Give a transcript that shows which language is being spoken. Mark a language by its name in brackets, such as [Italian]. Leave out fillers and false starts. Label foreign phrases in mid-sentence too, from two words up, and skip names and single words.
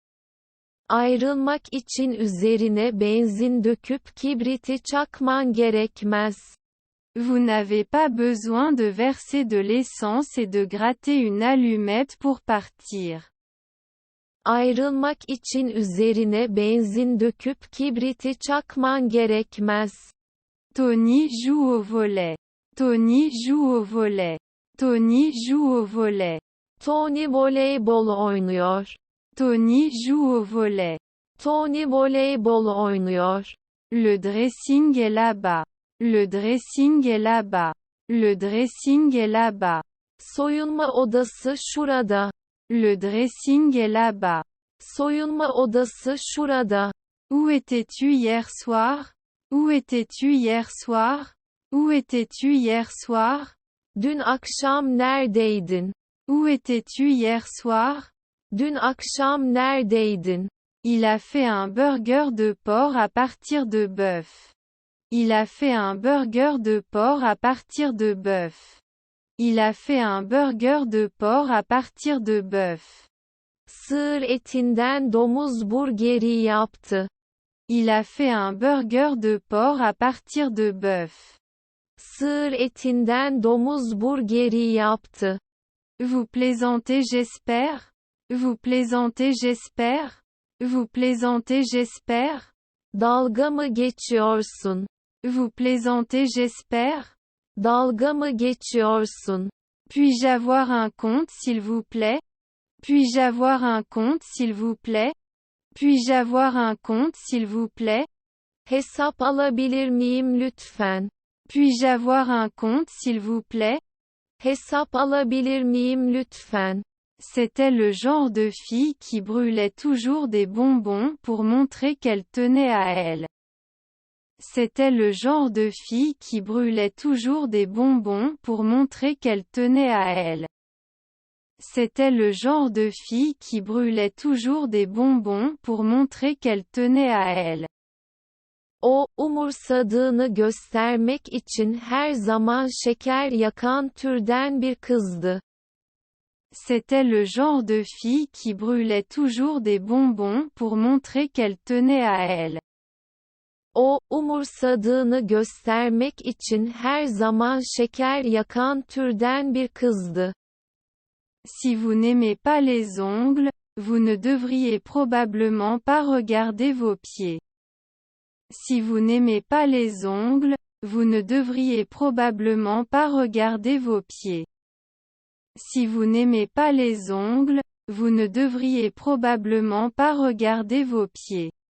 [Turkish] Ayrılmak için üzerine benzin döküp kibriti çakman gerekmez. [French] Vous n'avez pas besoin de verser de l'essence et de gratter une allumette pour partir. [Turkish] Ayrılmak için üzerine benzin döküp kibriti çakman gerekmez. [French] Tony joue au volley. Tony joue au volley. Tony joue au volley. [Turkish] Tony voleybol oynuyor. [French] Tony joue au volley. [Turkish] Tony voleybol oynuyor. [French] Le dressing est là-bas. Le dressing est là-bas. Le dressing est là-bas. [Turkish] Soyunma odası şurada. [French] Le dressing est là-bas. [Turkish] Soyunma odası şurada. [French] Où étais-tu hier soir? Où étais-tu hier soir? Où étais-tu hier soir? [Turkish] Dün akşam neredeydin? [French] Où étais-tu hier soir? [Turkish] Dün akşam neredeydin? [French] Il a fait un burger de porc à partir de bœuf. Il a fait un burger de porc à partir de bœuf. Il a fait un burger de porc à partir de bœuf. [Turkish] Sığır etinden domuz burgeri yaptı. [French] Il a fait un burger de porc à partir de bœuf. [Turkish] Sığır etinden domuz burgeri yaptı. [French] Vous plaisantez j'espère? Vous plaisantez j'espère? Vous plaisantez j'espère? [Turkish] Dalga mı geçiyorsun? [French] Vous plaisantez j'espère? [Turkish] Dalga mı geçiyorsun? [French] Puis-je avoir un compte s'il vous plaît? Puis-je avoir un compte s'il vous plaît? Puis-je avoir un compte s'il vous plaît? [Turkish] Hesap alabilir miyim lütfen? [French] Puis-je avoir un compte s'il vous plaît? [Turkish] Hesap alabilir miyim lütfen? [French] C'était le genre de fille qui brûlait toujours des bonbons pour montrer qu'elle tenait à elle. C'était le genre de fille qui brûlait toujours des bonbons pour montrer qu'elle tenait à elle. C'était le genre de fille qui brûlait toujours des bonbons pour montrer qu'elle tenait à elle. [Turkish] O, umursadığını göstermek için her zaman şeker yakan türden bir kızdı. [French] C'était le genre de fille qui brûlait toujours des bonbons pour montrer qu'elle tenait à elle. [Turkish] O, umursadığını göstermek için her zaman şeker yakan türden bir kızdı. [French] Si vous n'aimez pas les ongles, vous ne devriez probablement pas regarder vos pieds. Si vous n'aimez pas les ongles, vous ne devriez probablement pas regarder vos pieds. Si vous n'aimez pas les ongles, vous ne devriez probablement pas regarder vos pieds.